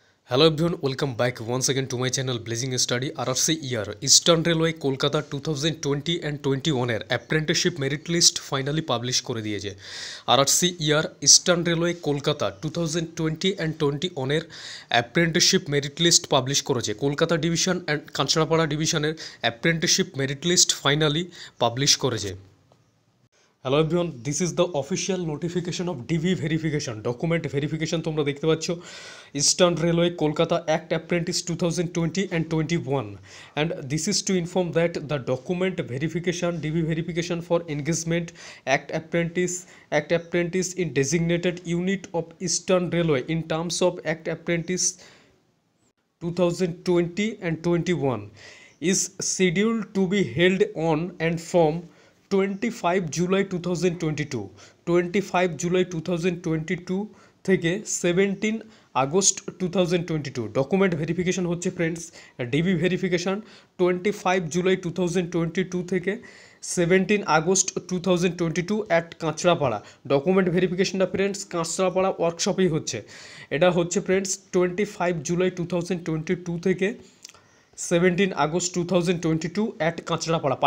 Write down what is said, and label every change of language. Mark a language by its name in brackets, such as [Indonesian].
[English] Hello everyone, welcome back once again to my channel Blazing Study RRC year Eastern Railway Kolkata 2020 and 21 [Bangla] এর apprenticeship merit list finally publish করে দিয়েছে। RRC year Eastern Railway Kolkata 2020 and 21 এর apprenticeship merit list publish করেছে। Kolkata division and Kanchrapara ডিভিশনের apprenticeship merit list finally publish করেছে। [English] Hello everyone, this is the official notification of DV verification, document verification তোমরা দেখতে পাচ্ছ। Eastern Railway Kolkata act apprentice 2020 and 21, and this is to inform that the document verification DV verification for engagement act apprentice in designated unit of Eastern Railway in terms of act apprentice 2020 and 21 is scheduled to be held on and from 25 July 2022 [Bangla] থেকে 17 August 2022 document verification হচ্ছে friends. DB verification 25 July 2022 থেকে 17 August 2022 at Kanchrapara. Document ভেরিফিকেশনটা friends Kanchrapara ওয়ার্কশপেই হচ্ছে। এটা হচ্ছে friends 25 July 2022 থেকে 17 August 2022 at Kanchrapara.